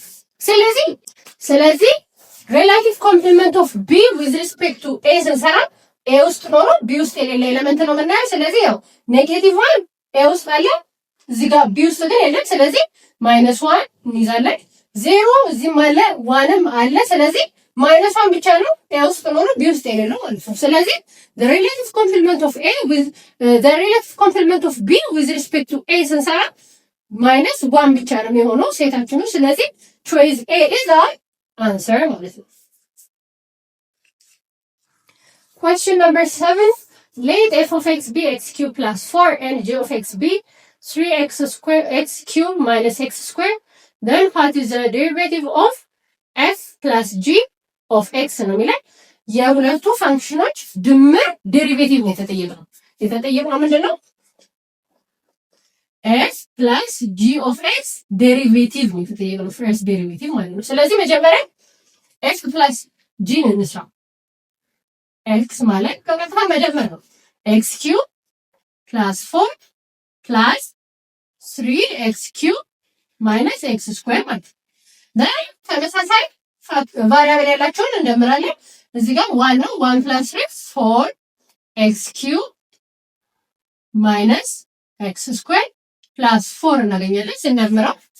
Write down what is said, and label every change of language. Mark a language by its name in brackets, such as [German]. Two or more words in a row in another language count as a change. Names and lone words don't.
[Amharic] ስለዚህ [English] relative complement of B with respect to A [Amharic] ስንሰራ ኤ ውስጥ ኖሮ ቢ ውስጥ የሌለ ኤሌመንት ነው የምናየው። ስለዚህ ያው ኔጌቲቭ 1 ኤ ውስጥ አለ፣ እዚህ ጋር ቢ ውስጥ ግን የለም። ስለዚህ ማይነስ 1 እንይዛለን። 0 እዚህም አለ 1ም አለ። ስለዚህ ማይነስ 1 ብቻ ነው ኤ ውስጥ ኖሮ ቢ ውስጥ የሌለው ማለት ነው። ስለዚህ [English] the relative complement of A with the relative complement of B with respect to A [Amharic] ስንሰራ ማይነስ 1 ብቻ ነው የሚሆነው ሴታችን ነው። ስለዚህ [English] choice A is our answer [Amharic] ማለት ነው። [English] Question number 7. Let f of x be x cubed plus 4 and g of x be 3x square x cubed minus x square. Then what is the derivative of f plus g of x [Amharic] ነው የሚለው። የሁለቱ ፋንክሽኖች ድምር ዴሪቬቲቭ ነው የተጠየቀው። የተጠየቀው ምንድነው? [English] f plus g of x [Amharic] ዴሪቬቲቭ ነው የተጠየቀው። ፈርስት ዴሪቬቲቭ ማለት ነው። ስለዚህ መጀመሪያ [English] f plus g [Amharic] እንስራ። x ማለት ከቀጥታ መደመር ነው። [English] x cube plus 4 plus 3x cube minus x square [Amharic] ማለት ነው። ተመሳሳይ ቫሪያብል ያላቸውን እንደምራለን። እዚህ ጋር 1 ነው። [English] 1 plus 3 4x cube minus x square plus 4 [Amharic] እናገኛለን ስንደምረው።